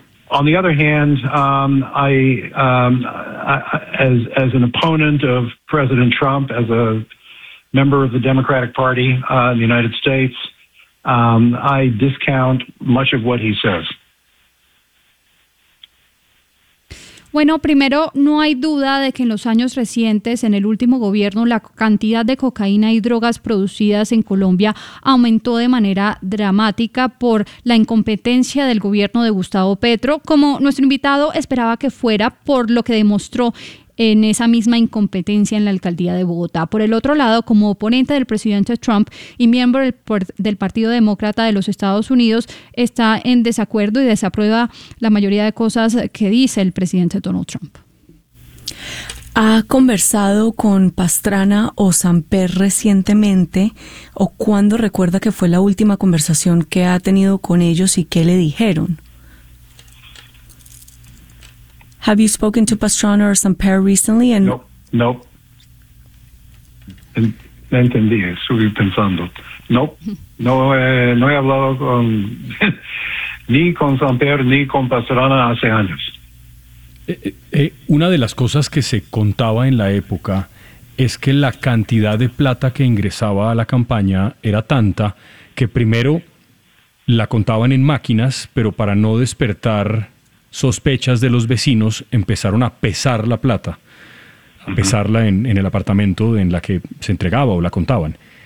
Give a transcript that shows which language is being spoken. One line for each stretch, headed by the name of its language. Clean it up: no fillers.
English: On the other hand, as an opponent of President Trump, as a member of the Democratic Party in the United States, I discount much of what he says.
Spanish: Bueno, primero, no hay duda de que en los años recientes, en el último gobierno, la cantidad de cocaína y drogas producidas en Colombia aumentó de manera dramática por la incompetencia del gobierno de Gustavo Petro, como nuestro invitado esperaba que fuera, por lo que demostró en esa misma incompetencia en la alcaldía de Bogotá. Por el otro lado, como oponente del presidente Trump y miembro del Partido Demócrata de los Estados Unidos, está en desacuerdo y desaprueba la mayoría de cosas que dice el presidente Donald Trump. ¿Ha conversado con Pastrana o Samper recientemente? ¿O cuándo recuerda que fue la última conversación que ha tenido con ellos y qué le dijeron?
English: Have you spoken to Pastrana or Samper recently? And
Spanish: No. Entendí, estuve pensando. No he hablado con ni con Samper ni con Pastrana hace años. Una de las cosas que se contaba en la época es que la cantidad de plata que ingresaba a la campaña era tanta que primero la contaban en máquinas, pero para no despertar sospechas de los vecinos, empezaron a pesar la plata, a pesarla en el apartamento en la que se entregaba o la contaban.